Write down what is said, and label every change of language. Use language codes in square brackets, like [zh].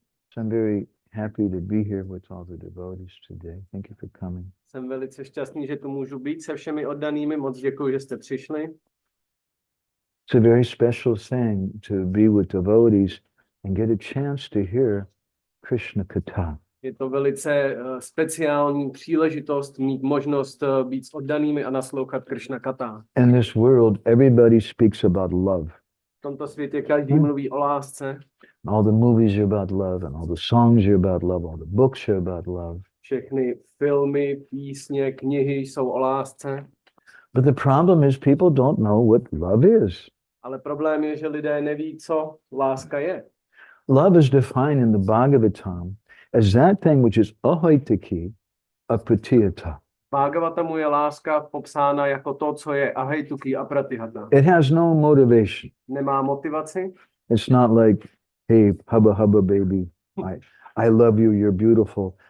[en] So I'm very happy to be here with all the devotees today. Thank you for coming. [cs] Jsem velice šťastný, že tu můžu být se všemi oddanými. Moc děkuji, že jste přišli. [en] It's a very special thing to be with devotees and get a chance to hear Krishna Katha. [cs] Je to velice speciální příležitost mít možnost být s oddanými a naslouchat Krishna Katha. [en] In this world, everybody speaks about love. [cs] V tomto světě každý mluví o lásce. [en] All the movies are about love, and all the songs are about love, all the books are about love. [cs] Všechny filmy, písně, knihy jsou o lásce. [en] But the problem is people don't know what love is. [cs] Ale problém je, že lidé neví, co láska je. [en] Love is defined in the Bhagavatam as that thing which is 𝗍𝘁ci apratiyata. [cs] Bhagavatamu je láska popsána jako to, co je 𝗍𝘁ci a pratihata. [en] It has no motivation. [cs] Nemá motivaci. [en] It's not like, hey, hubba hubba baby, I love you, you're beautiful.